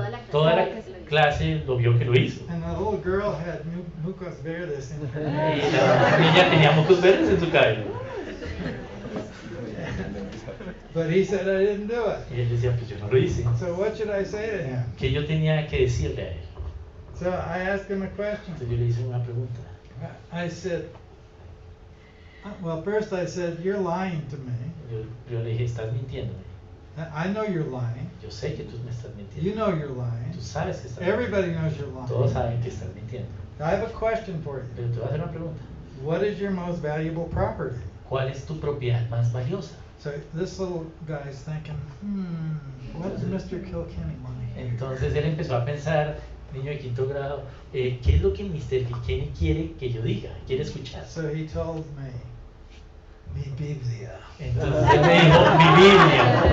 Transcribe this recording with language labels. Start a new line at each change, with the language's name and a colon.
Spanish: Toda la clase lo vio que lo hizo.
English: And the little girl had
Spanish: mucos verdes
English: in her
Spanish: Y
English: hair.
Spanish: la niña tenía mocos verdes en su cabello.
English: But he said, I didn't do it.
Spanish: Y él decía, pues yo no lo hice.
English: So what should I say to him?
Spanish: ¿Qué yo tenía que decirle a él?
English: So I asked him a question.
Spanish: Entonces yo le hice una pregunta.
English: I said, well, first I said, you're lying to me.
Spanish: Yo le dije, estás mintiéndome.
English: I know you're lying.
Spanish: Yo sé que tú me estás mintiendo.
English: You know you're lying.
Spanish: Tú sabes que estás
English: Everybody
Spanish: mintiendo.
English: knows you're lying.
Spanish: Todos saben que estás mintiendo.
English: I have a question for you.
Spanish: Pero te voy a hacer una pregunta.
English: What is your most valuable property?
Spanish: ¿Cuál es tu propiedad más valiosa?
English: So this little guy's thinking, what is Mr. Kilkenny money?
Spanish: Entonces él empezó a pensar, niño de quinto grado, ¿qué es lo que Mr. Kilkenny quiere que yo diga? ¿Quiere escuchar?
English: So he told me,
Spanish: mi Biblia. Entonces él me dijo, mi Biblia.